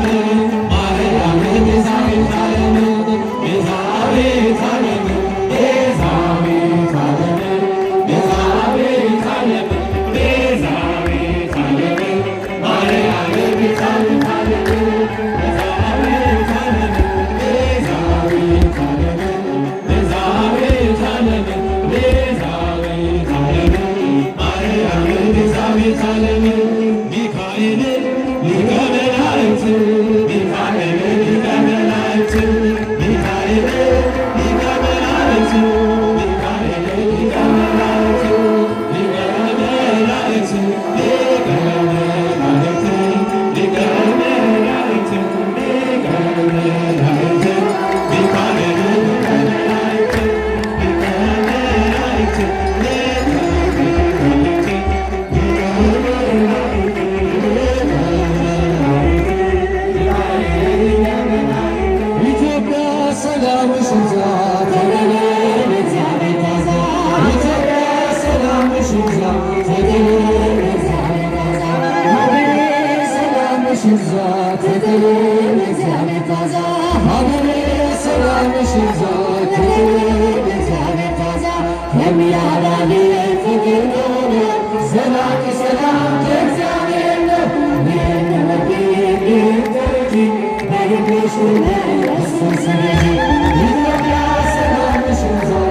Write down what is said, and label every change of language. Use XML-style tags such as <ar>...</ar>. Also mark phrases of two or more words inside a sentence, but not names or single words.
<gez>ማርያም ቤዛዊተ ዓለም ቤዛዊተ ዓለም ቤዛዊተ ዓለም ቤዛዊተ ዓለም ቤዛዊተ ዓለም ማርያም ቤዛዊተ ዓለም ቤዛዊተ ዓለም ቤዛዊተ ዓለም ቤዛዊተ ዓለም ቤዛዊተ ዓለም ማርያም ቤዛዊተ ዓለም ሚካኤል ሊቀ መላእክት ሚካኤል ሊቀ መላእክት ሚካኤል ሊቀ መላእክት ሚካኤል ሊቀ መላእክት ሊቀ መላእክት ሊቀ መላእክት ሊቀ መላእክት ሊቀ መላእክት ሚካኤል ሊቀ መላእክት ሊቀ መላእክት ሊቀ</gez> <am>ኢትዮጵያ ሰላምሽ ይብዛ ተገኘ በእግዚአብሔር ታዛ ኢትዮጵያ ሰላምሽ ይብዛ ተገኘ በእግዚአብሔር ታዛ ሀገሬ ሰላምሽ ይብዛ ተገኘ በእግዚአብሔር ታዛ ሀገሬ ሰላምሽ ይብዛ ተገኘ በእግዚአብሔር ታዛ የሚያዳን ፍቅር ነው ዘላቂ ሰላም ከእግዚአብሔር ነው ይህን ወዴ ይህን በልብሽ ሰገጂ ኢትዮጵያ ሰላምሽ ይብዛ</am>